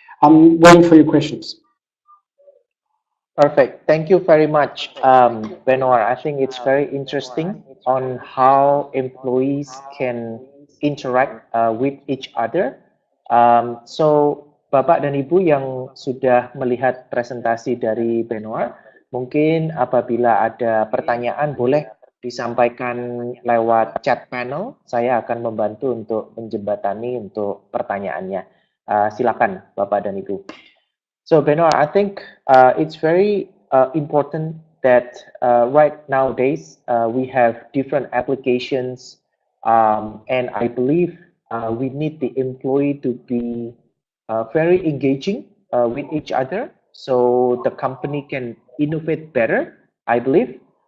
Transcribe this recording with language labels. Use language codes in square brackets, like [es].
[en] I'm waiting for your questions. Perfect. Thank you very much, Benoit. I think it's very interesting on how employees can interact with each other. [id] So, Bapak dan Ibu yang sudah melihat presentasi dari Benoit, mungkin apabila ada pertanyaan boleh disampaikan lewat chat panel. Saya akan membantu untuk menjembatani untuk pertanyaannya. Silakan Bapak dan Ibu. [en] So Benoit, I think it's very important that right nowadays we have different applications, and I believe we need the employee to be very engaging with each other, so the company can innovate better, I believe.